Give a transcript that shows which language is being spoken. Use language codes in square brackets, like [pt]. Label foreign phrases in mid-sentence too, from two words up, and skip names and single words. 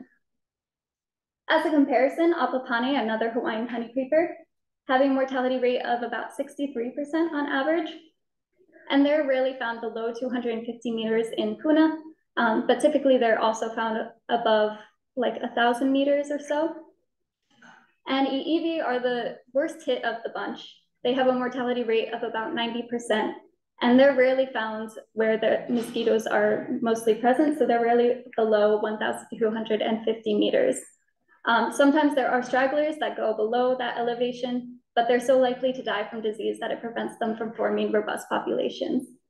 [en] As a comparison, ʻApapane, another Hawaiian honeycreeper, have a mortality rate of about 63% on average. And they're rarely found below 250 meters in Puna, but typically they're also found above like 1,000 meters or so. And ʻIʻiwi are the worst hit of the bunch. They have a mortality rate of about 90%, and they're rarely found where the mosquitoes are mostly present, so they're rarely below 1,250 meters. Sometimes there are stragglers that go below that elevation, but they're so likely to die from disease that it prevents them from forming robust populations.